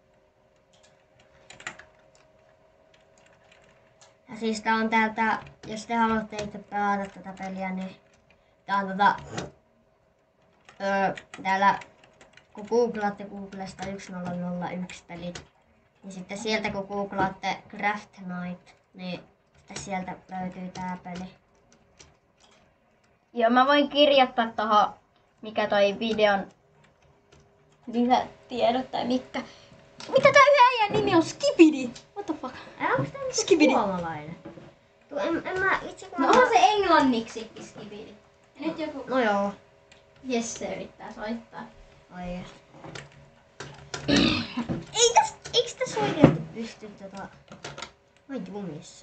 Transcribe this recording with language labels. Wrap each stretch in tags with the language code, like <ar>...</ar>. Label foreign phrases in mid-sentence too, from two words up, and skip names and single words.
<fi>Ja siis tää on täältä, jos te haluatte itse pelata tätä peliä, niin tää on täällä kun googlaatte Googlesta 1001 pelit, niin sitten sieltä kun googlaatte Craft Night, niin sitten sieltä löytyy tää peli. Joo, mä voin kirjoittaa tohon, mikä toi videon lisätiedot tai mikä. Mitä tää yhden äijän nimi on? Skibidi!</fi> <en>What the fuck?</en> <fi>Onks tää niinku Skibidi. suomalainen? En mä itse kun... No onhan se englanniksi Skibidi. Ja nyt joku No joo. Jesse yrittää soittaa. Ai eiks tässä oikeesti pysty Mä oon jumissa.</fi>